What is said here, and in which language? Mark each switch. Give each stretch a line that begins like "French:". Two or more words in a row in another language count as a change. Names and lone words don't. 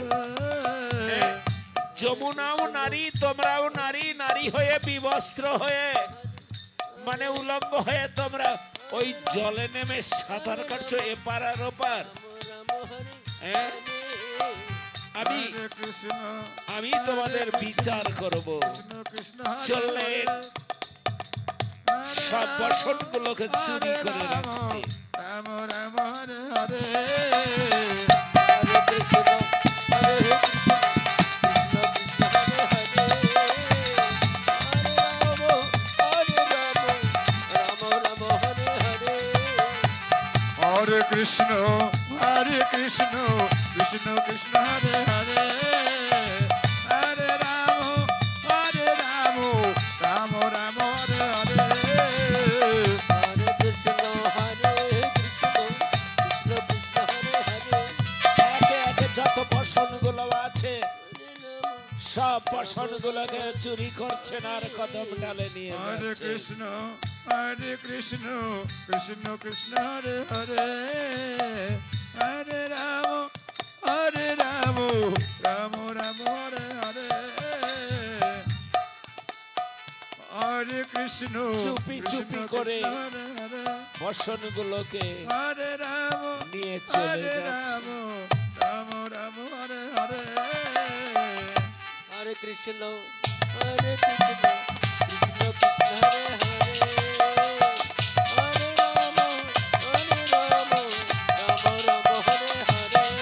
Bangla: হ্যাঁ, যমুনাও নারী, তোমরাও নারী, নারী হয়ে বিবস্ত্র হয়ে মানে উলঙ্গ হয়ে তোমরা ওই জলে নেমে সাঁতার কাটছো এপার আর ওপার। হ্যাঁ, আমি
Sanskrit: हरे कृष्ण
Bangla: আমি তোমাদের বিচার করব।
Sanskrit: कृष्ण कृष्ण हरे
Bangla: চললে সব বসনগুলোকে চুরি করে রাখতে।
Sanskrit: राम राम हरे हरे हरे कृष्ण, हरे कृष्ण, कृष्ण कृष्ण, हरे हरे, हरे राम, हरे राम, हरे हरे. हरे कृष्ण हरे कृष्ण कृष्ण कृष्ण हरे हरे हरे राम हरे राम राम राम हरे हरे हरे कृष्ण, हरे कृष्ण, कृष्ण कृष्ण, हरे हरे,
Bangla: একে একে যত বসনগুলো আছে সব বসনগুলোকে চুরি করছেন আর কদম ডালে নিয়ে Hare যাচ্ছেন।
Sanskrit: कृष्ण हरे कृष्ण कृष्ण कृष्ण हरे हरे हरे राम हरे राम राम राम हरे हरे हरे कृष्ण
Bangla: চুপি চুপি Krishna করে
Sanskrit: कृष्ण हरे हरे
Bangla: বসনগুলোকে
Sanskrit: हरे राम
Bangla: নিয়ে চলে Hare যাচ্ছে।
Sanskrit: राम राम राम हरे हरे हरे कृष्ण, हरे कृष्ण, कृष्ण कृष्ण, हरे हरे, हरे राम, हरे राम, राम राम, हरे हरे.